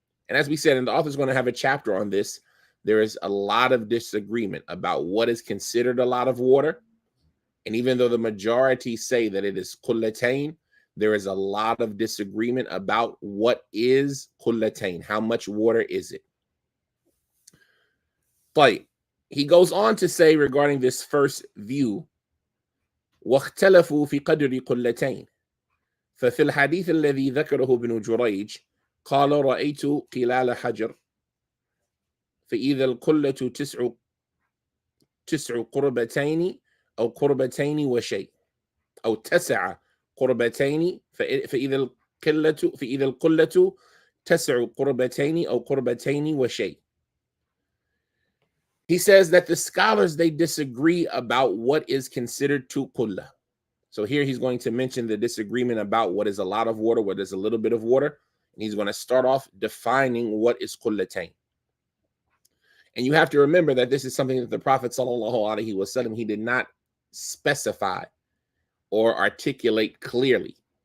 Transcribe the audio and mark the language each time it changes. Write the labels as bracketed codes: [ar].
[en] And as we said, and the author's going to have a chapter on this, there is a lot of disagreement about what is considered a lot of water. And even though the majority say that it is qullatain, there is a lot of disagreement about what is qullatain. How much water is it? But he goes on to say regarding this first view, [ar] واختلفوا في قدر قلتين ففي الحديث الذي ذكره ابن جريج قال رأيت قلال حجر فإذا القلة تسع قربتين أو قربتين وشيء أو 9 قربتين فإذا القلة 9 قربتين أو قربتين وشيء. [en] He says that the scholars, they disagree about what is considered 2 qullah. So here he's going to mention the disagreement about what is a lot of water, what is a little bit of water. And he's going to start off defining what is qullatain. And you have to remember that this is something that the Prophet sallallahu alaihi wasallam, he did not specify or articulate clearly.